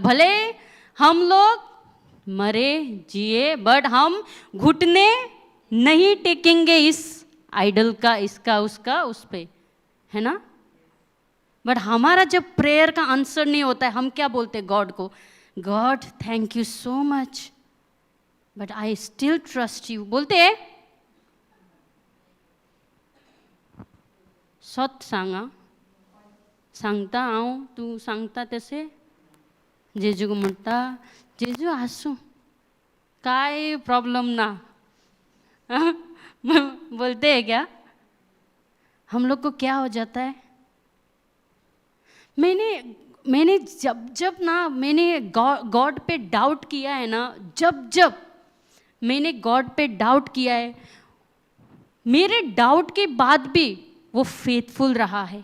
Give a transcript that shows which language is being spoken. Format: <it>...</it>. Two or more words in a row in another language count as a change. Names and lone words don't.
<hi>भले हम लोग मरे जिए, बट हम घुटने नहीं टेकेंगे इस आइडल का, इसका उसका, उस पे, है ना। बट हमारा जब प्रेयर का आंसर नहीं होता है, हम क्या बोलते हैं गॉड को?</hi> <en>God thank you so much, but I still trust you,</en> <hi>बोलते हैं।</hi> <kok>सत सांगता हांव, तू सांगता तसे जेजूक म्हणटा, जेजू आसूं, काय प्रॉब्लम ना।</kok> <hi>बोलते हैं क्या? हम लोग को क्या हो जाता है? मैंने जब ना मैंने गॉड पे डाउट किया है ना, जब मैंने गॉड पे डाउट किया है, मेरे डाउट के बाद भी वो फेथफुल रहा है।</hi>